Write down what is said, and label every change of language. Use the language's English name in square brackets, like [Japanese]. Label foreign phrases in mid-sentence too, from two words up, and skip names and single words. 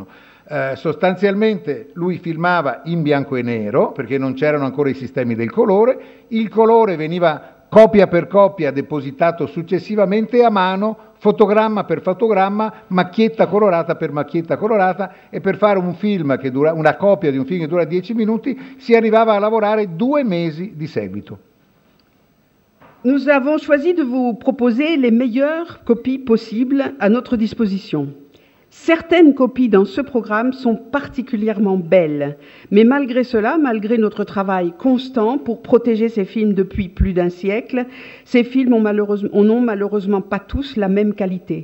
[Italian] Sostanzialmente lui filmava in bianco e nero perché non c'erano ancora i sistemi del colore, il colore veniva copia per copia depositato successivamente a mano, fotogramma per fotogramma, macchietta colorata per macchietta colorata, e per fare un film che dura, una copia di un film che dura 10 minuti si arrivava a lavorare 2 mesi di seguito. [French] Nous avons choisi de vous proposer les meilleures copies possibles à notre disposition. Certaines copies dans ce programme sont particulièrement belles, mais malgré cela, malgré notre travail constant pour protéger ces films depuis plus d'un siècle, ces films n'ont malheureusement pas tous la même qualité.